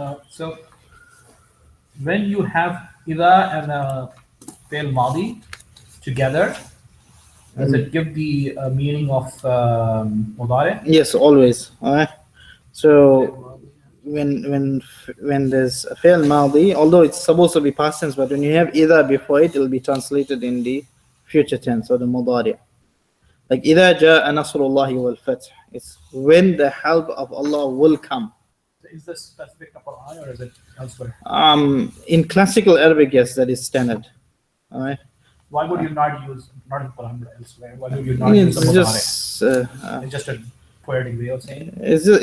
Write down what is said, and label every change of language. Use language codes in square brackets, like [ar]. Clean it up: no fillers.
[en] So when you have ida and a fail madi together, does it give the meaning of mudare? Yes, always. All right. So when there's a fail madi, although it's supposed to be past tense, but when you have either before it, it'll be translated in the future tense or the mudari. [ar] Like إذا جاء نصر الله والفتح. [en] It's when the help of Allah will come. Is this specific to Quran or is it elsewhere? In classical Arabic, yes, that is standard. All right. Why would you not use not in Quran but elsewhere? Why would you not use It's the mudare? just It's just a poetic way of saying it.